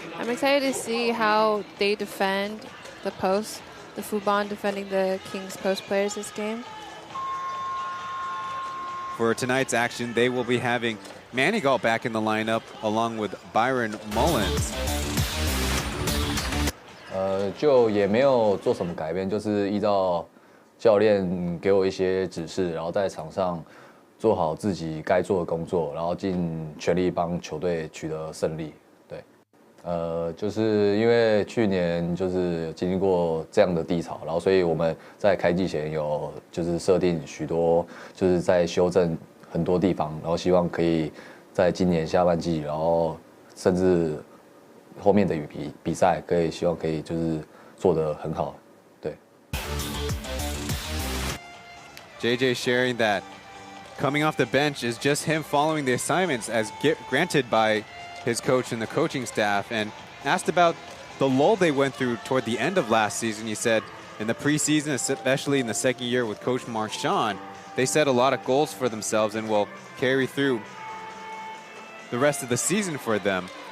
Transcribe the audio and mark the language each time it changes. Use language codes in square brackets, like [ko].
[en] I'm excited to see how they defend the post. The Fubon defending the Kings post players this game. For tonight's action, they will be having Manigault back in the lineup along with Byron Mullins. [zh] 就也没有做什么改变，就是依照教练给我一些指示，然后在场上做好自己该做的工作，然后尽全力帮球队取得胜利。对，就是因为去年就是经历过这样的低潮，然后所以我们在开季前有就是设定许多就是在修正很多地方，然后希望可以在今年下半季，然后甚至后面的比赛希望可以就是做得很好。对。 [en] JJ sharing that coming off the bench is just him following the assignments as granted by his coach and the coaching staff. And asked about the lull they went through toward the end of last season, he said in the preseason, especially in the second year with Coach Marchand, they set a lot of goals for themselves and will carry through the rest of the season for them.